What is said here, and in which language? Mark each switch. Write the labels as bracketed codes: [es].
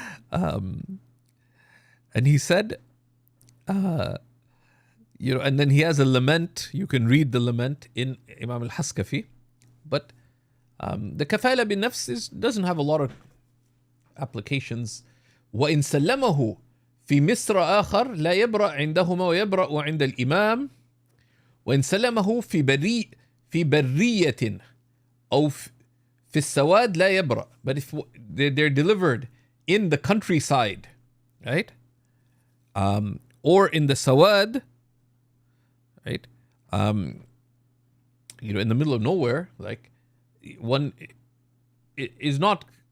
[en] And he said, and then he has a lament. You can read the lament in Imam al-Haskafi. But the Kafala bin Nafs doesn't have a lot of applications. [ar] وإن سلمه في مصر آخر لا يبرأ عندهما ويبرأ عند الإمام وإن سلمه في برية أو في السواد لا يبرأ. [en] But if they're delivered in the countryside, right, or in the Sawad, right, in the middle of nowhere, like one is not.